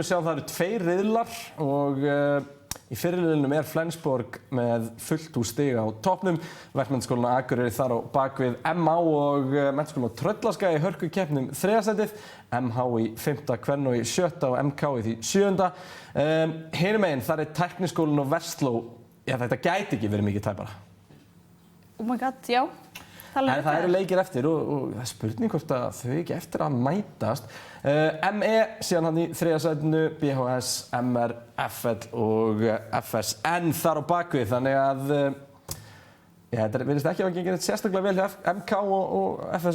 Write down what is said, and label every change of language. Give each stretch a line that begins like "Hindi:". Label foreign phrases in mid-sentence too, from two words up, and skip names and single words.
Icelandic: Við sjáum það eru 2 riðlar og í fyrri riðlinum Flensborg með fullt úr stiga á toppnum. Verkmenntaskólinn á Akureyri þar á bakvið MH og Menntaskólinn á Tröllaskaga í hörkukeppnum 3. sætið. MH í 5., Kvennó í 7. og MK í því 7. Hinum megin þar Tækniskólinn á Versló þetta gæti ekki verið mikið tæpara.
English: Oh my god,
Icelandic: já. En það eru leikir eftir og það er spurning hvort að þau ekki eftir að mætast. ME síðan hann í 3. sætinu, BHS, MR, FL og FSN þar á bakvið. Þannig að þetta virðist ekki að gengið neitt sérstaklega vel hjá MK og FSN.